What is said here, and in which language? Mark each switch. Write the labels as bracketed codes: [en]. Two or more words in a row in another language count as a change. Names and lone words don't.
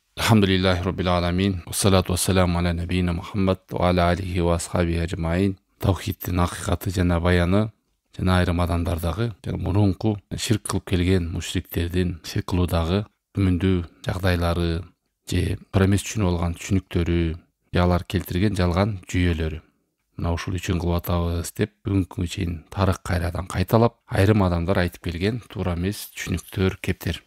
[ar] الحمد لله رب العالمين. والصلاة والسلام على نبينا محمد وعلى آله وأصحابه أجمعين. [ky] Tawhidin hakikati жана баяны, жана айрым адамдардагы, жана мурунку ширк кылып келген мушриктердин ширк кылуудагы күмүндүү жагдайлары, же туура эмес түшүнүп алган түшүнүктөрү, алар келтирген жалган жүйөлөрү. Мына ушул үчүн кылып атабыз деп бүгүнкү чейин тарых кайрадан кайталап, айрым адамдар айтып келген туура эмес түшүнүктөр, кептер.